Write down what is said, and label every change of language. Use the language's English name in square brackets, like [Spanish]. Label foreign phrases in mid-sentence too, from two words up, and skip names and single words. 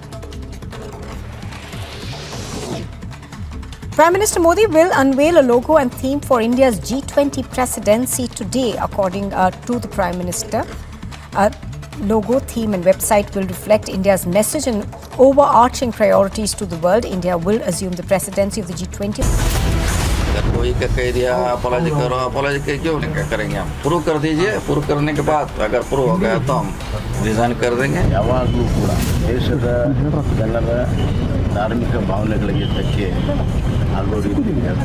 [English] Prime Minister Modi will unveil a logo and theme for India's G20 presidency today, according to the Prime Minister. Logo, theme and website will reflect India's message and overarching priorities to the world. India will assume the presidency of the G20. [Hindi] अगर कोई का कह दिया अपॉलॉजी करो, अपॉलॉजी क्यों नहीं करेंगे हम? प्रूव कर दीजिए, प्रूव करने के बाद अगर प्रूव हो गया तो हम रिजाइन कर देंगे. [Kannada] ಯಾವಾಗಲೂ ಕೂಡ ದೇಶದ ಜನರ ಧಾರ್ಮಿಕ ಭಾವನೆಗಳಿಗೆ ಧಕ್ಕೆ ಆಗೋ ರೀತಿ